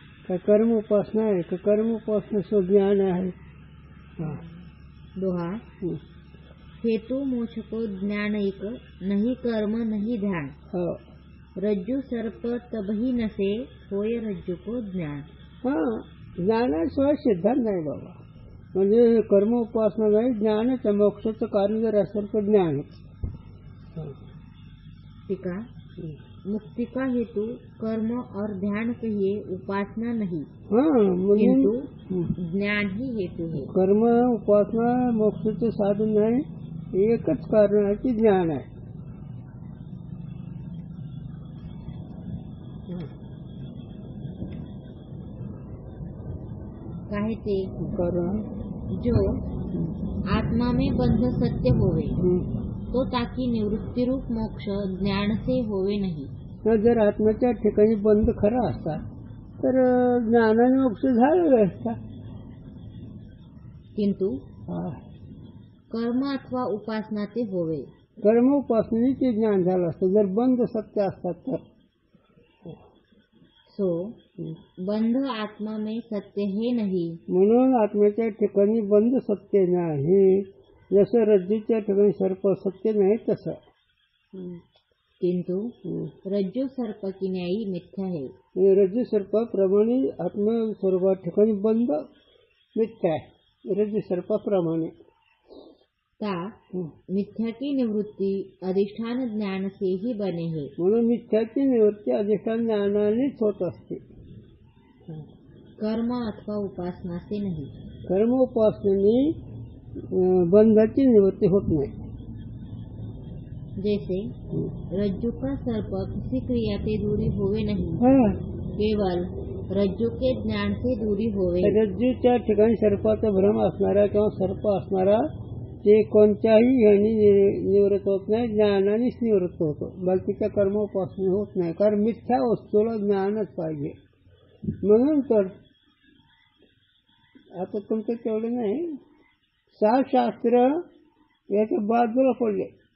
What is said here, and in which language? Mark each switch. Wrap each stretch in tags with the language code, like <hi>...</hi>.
<hi>का कर्म उपासना है, का कर्म उपासना से ज्ञान है। हाँ। दोहा हेतु मोक्ष को ज्ञान एक, नहीं कर्म नहीं ध्यान। हाँ। रज्जु सर्प तबही नसे होय रज्जु को ज्ञान।</hi> <mr>हाँ, ज्ञानाशिवाय सिद्धांत नाही बाबा। म्हणजे कर्म उपासना नाही, ज्ञानच आहे। मोक्षाचं कारण जर असेल तर ज्ञानच।</mr> <hi>टीका मुक्ति का हेतु कर्म और ध्यान कहिए, उपासना नहीं। किंतु ज्ञान ही हेतु है।</hi> <mr>कर्म उपासना मोक्षाचं साधन नाही, एकच कारण आहे की ज्ञान आहे।</mr> <hi>कहते जो आत्मा में बंध सत्य होवे तो ताकी निवृत्ती रूप मोक्ष ज्ञान से होवे नाही।</hi> <mr>जर आत्म्याच्या ठिकाणी बंध खरा असता तर ज्ञानाने मोक्ष झालेला असता।</mr> <hi>किंतु कर्म अथवा उपासना ते होवे।</hi> <mr>कर्म उपासनेने ते ज्ञान झालं असतं जर बंध सत्य असतात तर।</mr> <hi>सो बंध आत्मा में सत्य है नहीं,</hi> <mr>म्हणून आत्म्याच्या ठिकाणी बंध सत्य नाही। जसं रज्जूच्या ठिकाणी सर्प सत्य नाही तसं।</mr> <hi>किंतु रज्जू सर्प की न्यायी मिथ्या है।</hi> <mr>रज्जू सर्पाप्रमाणे आत्मस्वरूपा ठिकाणी बंध मिथ्या आहे। रज्जू सर्पाप्रमाणे</mr> <hi>ता मिथ्या की निवृत्ति अधिष्ठान ज्ञान से ही बने है।</hi> <mr>म्हणून मिथ्याची निवृत्ती अधिष्ठान ज्ञानानेच होत असते,</mr> <hi>कर्म अथवा उपासना से नहीं।</hi> <mr>कर्म उपासनेने बंधाची निवृत्ती होत नाही।</mr> <hi>जैसे रज्जु का सर्प किसी क्रिया से दूरी होवे नहीं, केवल रज्जु के ज्ञान से दूरी होवे।</hi> <mr>रज्जूच्या ठिकाणी सर्पाचा भ्रम असणारा किंवा सर्प असणारा ते कोणत्याही ह्यानी निवृत्त होत नाही, ज्ञानानेच निवृत्त होतो। बाकीच्या कर्म उपासना होत नाही, कारण मिथ्या वस्तूला ज्ञानच पाहिजे। म्हणून तर आता तुमचं तेवढं नाही, 6 शास्त्र याच्या बाजूला पडले।</mr>